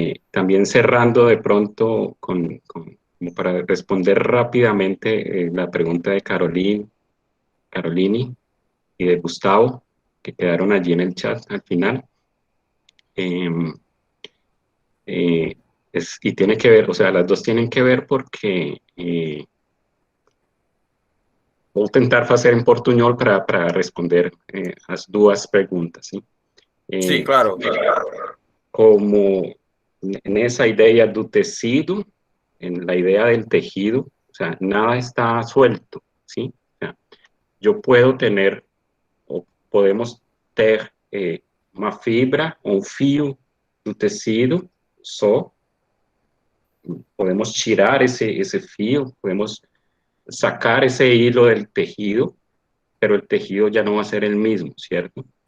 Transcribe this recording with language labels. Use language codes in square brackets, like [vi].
[es] También cerrando de pronto como para responder rápidamente la pregunta de Carolini y de Gustavo, que quedaron allí en el chat al final. Y tiene que ver, o sea, las dos tienen que ver porque [pt] vou tentar fazer em portunhol para responder as duas perguntas. [es] ¿Sí? Sí, claro. [pt] Como nessa ideia do tecido, [es] en la idea del tejido, o sea, nada está suelto, ¿sí? O sea, yo puedo tener, o [pt] podemos ter uma fibra, um fio do tecido só, podemos tirar [es] ese fio, podemos sacar ese hilo del tejido, pero el tejido ya no va a ser el mismo, ¿cierto?